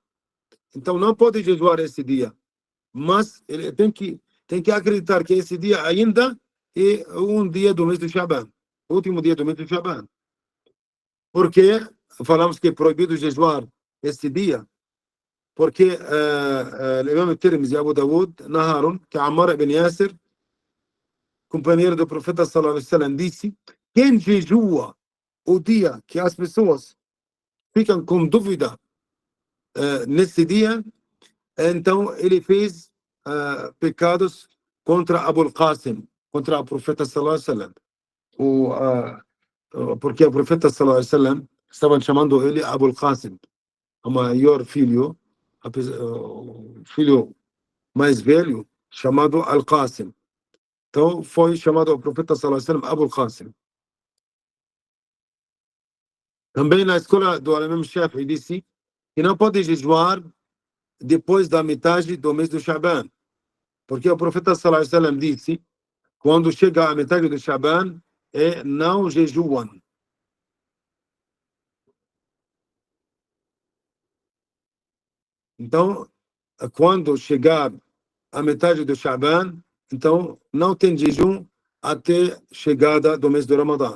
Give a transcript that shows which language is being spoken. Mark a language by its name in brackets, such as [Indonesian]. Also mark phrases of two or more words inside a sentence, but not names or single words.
[Portuguese] Então não pode jejuar esse dia. Mas ele tem que acreditar que esse dia ainda é um dia do mês do Sha'ban. O último dia do mês do Sha'ban. Porque falamos que é proibido jejuar esse dia. Porque o Imam Tirmizi e Abu Dawud narraram que Ammar ibn Yasir, companheiro do profeta [Arabic] صلى الله عليه وسلم, [Portuguese] disse: quem jejua o dia que as pessoas ficam com dúvida nesse dia, então ele fez pecados contra Abu Qasim, contra o profeta [Arabic] صلى الله عليه وسلم. [Portuguese] Porque o profeta [Arabic] صلى الله عليه وسلم [Portuguese] estavam chamando ele Abu Qasim, o maior filho, o filho mais velho, chamado Al-Qasim. Então foi chamado o profeta [Arabic] صلى الله عليه وسلم [Portuguese] Abu Qasim. Também na escola do Imam Shafi'i disse que não pode jejuar depois da metade do mês do Sha'ban. Porque o profeta [Arabic] صلى الله عليه وسلم [Portuguese] disse, quando chega a metade do Sha'ban, não jejuam. Então, quando chegar a metade do Sha'ban, então não tem jejum até chegada do mês do Ramadã.